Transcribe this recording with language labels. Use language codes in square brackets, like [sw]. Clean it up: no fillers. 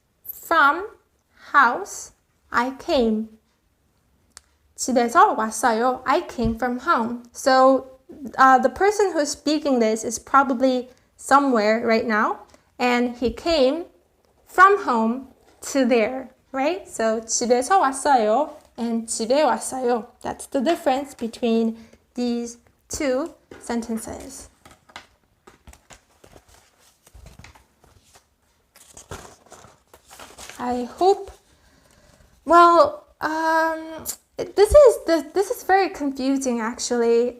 [en] From house, I came. [ko] 집에서 왔어요. [en] I came from home. So the person who's speaking this is probably somewhere right now, and he came from home to there, right? [ko] So 집에서 왔어요 and 집에 왔어요. [en] That's the difference between these two sentences. I hope, well, this is very confusing actually.